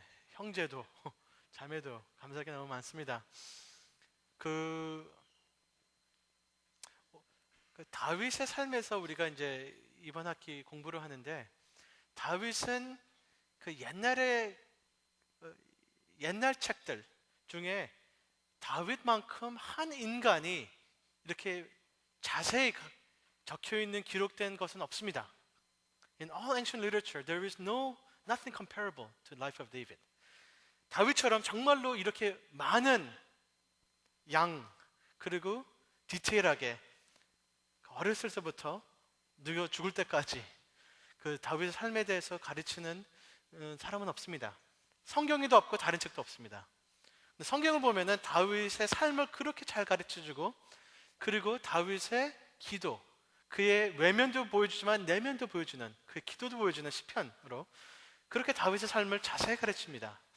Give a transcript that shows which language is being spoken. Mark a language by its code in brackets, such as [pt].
[ko] 형제도 자매도 감사할 게 너무 많습니다. 그 다윗의 삶에서 우리가 이제 이번 학기 공부를 하는데, 다윗은 그 옛날 책들 중에 다윗만큼 한 인간이 이렇게 자세히 적혀 있는 기록된 것은 없습니다. [en] In all ancient literature, there is nothing comparable to the life of David. [ko] 다윗처럼 정말로 이렇게 많은 그리고 디테일하게 어렸을 때부터 늙어 죽을 때까지 그 다윗의 삶에 대해서 가르치는 사람은 없습니다. 성경에도 없고 다른 책도 없습니다. 성경을 보면은 다윗의 삶을 그렇게 잘 가르쳐주고, 그리고 다윗의 기도, 그의 외면도 보여주지만 내면도 보여주는, 그의 기도도 보여주는 시편으로 그렇게 다윗의 삶을 자세히 가르칩니다.